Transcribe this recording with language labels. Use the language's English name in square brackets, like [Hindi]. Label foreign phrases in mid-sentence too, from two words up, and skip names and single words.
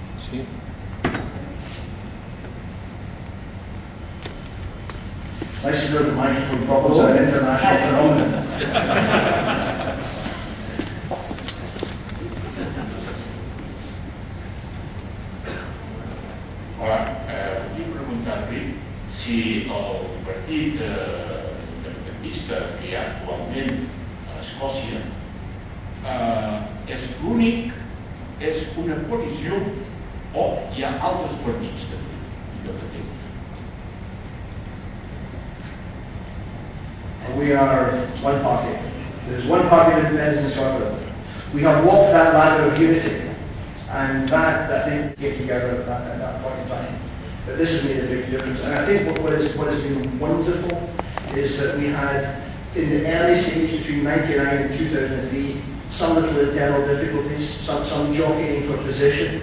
[Catalan] Sí. [English] It's nice to know the microphone problems are an international phenomenon. [Catalan] Hola, vull preguntar-li si el partit independentista que hi ha actualment a Escòcia és l'únic, és una coalició o hi ha altres partits també independents? [English] We are one party. There is one party of independence in Scotland. We have walked that ladder of unity, and that, I think, came together at that point in time. But this has made a big difference. And I think what has been wonderful is that we had, in the early stage between 1999 and 2003, some little internal difficulties, some jockeying for position.